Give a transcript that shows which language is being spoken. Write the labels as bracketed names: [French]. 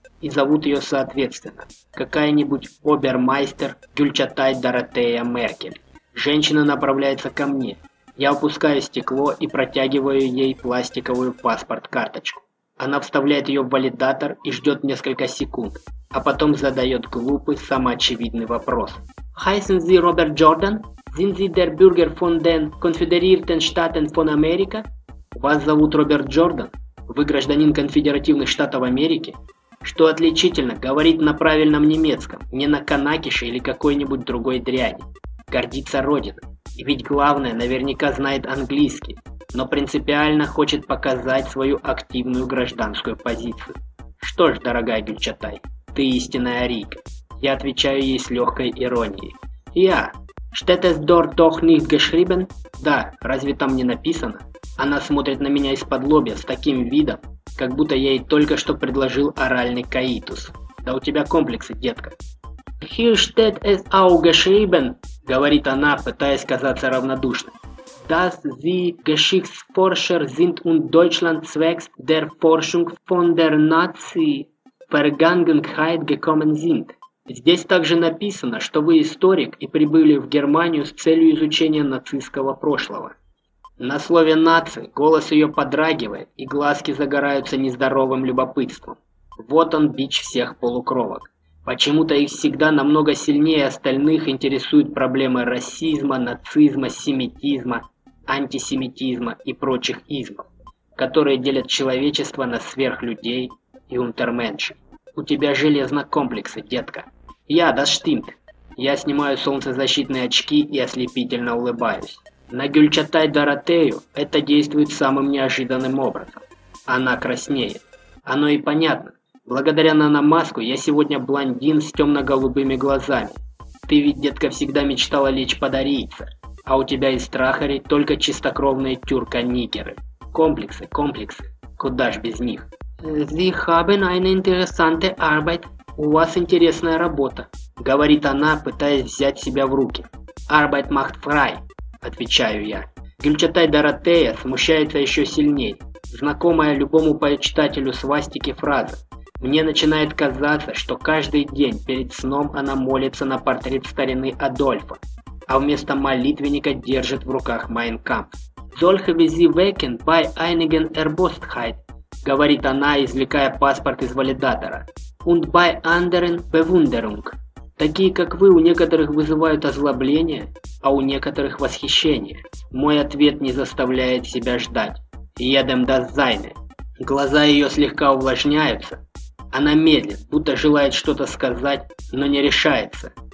[Russian] И зовут ее соответственно, какая-нибудь обермайстер Гюльчатай Доротея Меркель. Женщина направляется ко мне. Я опускаю стекло и протягиваю ей пластиковую паспорт-карточку. Она вставляет ее в валидатор и ждет несколько секунд, а потом задает глупый, самоочевидный вопрос. [German] Heißen Sie Robert Jordan? Sind Sie der Bürger von den Konföderierten Staaten von Amerika? [Russian] Вас зовут Роберт Джордан? Вы гражданин Конфедеративных Штатов Америки? Что отличительно, говорить на правильном немецком, не на канакише или какой-нибудь другой дряни. Гордится родиной. И ведь главное, наверняка знает английский, но принципиально хочет показать свою активную гражданскую позицию. Что ж, дорогая Гюльчатай, ты истинная арийка. Я отвечаю ей с легкой иронией. Я, [German] Steht es dort doch nicht geschrieben? [Russian] Да, разве там не написано? Она смотрит на меня из-под лобья с таким видом, как будто я ей только что предложил оральный каитус. Да у тебя комплексы, детка. [German] Hier steht es auch geschrieben, [Russian] говорит она, пытаясь казаться равнодушной. [German] Dass sie Geschichtsforscher sind und Deutschland zwecks der Forschung von der Nazi-Vergangenheit gekommen sind. [Russian] Здесь также написано, что вы историк и прибыли в Германию с целью изучения нацистского прошлого. На слове «нации» голос ее подрагивает, и глазки загораются нездоровым любопытством. Вот он, бич всех полукровок. Почему-то их всегда намного сильнее остальных интересуют проблемы расизма, нацизма, семитизма, антисемитизма и прочих измов, которые делят человечество на сверхлюдей и унтерменши. У тебя железнокомплексы, детка. [German] Я, das stimmt. [Russian] Я снимаю солнцезащитные очки и ослепительно улыбаюсь. На Гюльчатай Доротею это действует самым неожиданным образом. Она краснеет. Оно и понятно. Благодаря наномаску я сегодня блондин с темно-голубыми глазами. Ты ведь, детка, всегда мечтала лечь под арийца. А у тебя из трахарей только чистокровные тюрка-нигеры. Комплексы, комплексы. Куда ж без них. [German] Sie haben eine interessante Arbeit. [Russian] У вас интересная работа, говорит она, пытаясь взять себя в руки. [German] Arbeit macht frei, [Russian] отвечаю я. Гюльчатай Доротея смущается еще сильнее. Знакомая любому почитателю свастики фраза. Мне начинает казаться, что каждый день перед сном она молится на портрет старины Адольфа, а вместо молитвенника держит в руках Mein Kampf. [German] Solche wie sie wecken bei einigen Erbostheit, [Russian] говорит она, извлекая паспорт из валидатора. [German] Und bei anderen Bewunderung. [Russian] Такие, как вы, у некоторых вызывают озлобление, а у некоторых восхищение. Мой ответ не заставляет себя ждать. Едем до Зайны. Глаза ее слегка увлажняются. Она медлит, будто желает что-то сказать, но не решается.